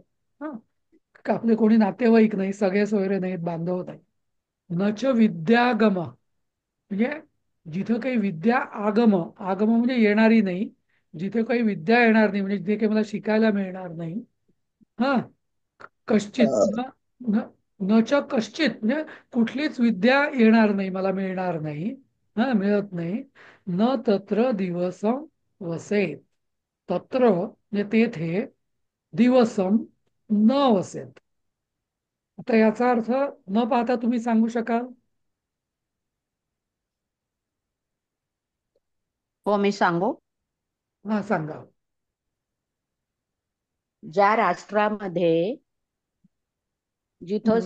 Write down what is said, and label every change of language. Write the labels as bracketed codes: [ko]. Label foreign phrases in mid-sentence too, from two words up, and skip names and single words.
[mr] हा, का आपले कोणी नातेवाईक नाही, सगळे सोयरे नाहीत, बांधव नाही. [sa] न च विद्यागम [mr] म्हणजे जिथं काही विद्या, आगम, आगम म्हणजे येणारी नाही, जिथे काही विद्या येणार नाही, म्हणजे जिथे काही मला शिकायला मिळणार नाही. हा, [sa] कश्चित न, न न च कश्चित [mr] म्हणजे कुठलीच विद्या येणार नाही, मला मिळणार नाही. हा, मिळत नाही. [sa] न तत्र दिवसम वसेत. [mr] तत्र म्हणजे तेथे, [sa] दिवसम न वसेत. [mr] आता याचा अर्थ न पाहता तुम्ही सांगू शकाल? हो, मी सांगू. हा, सांगा. ज्या राष्ट्रामध्ये जिथं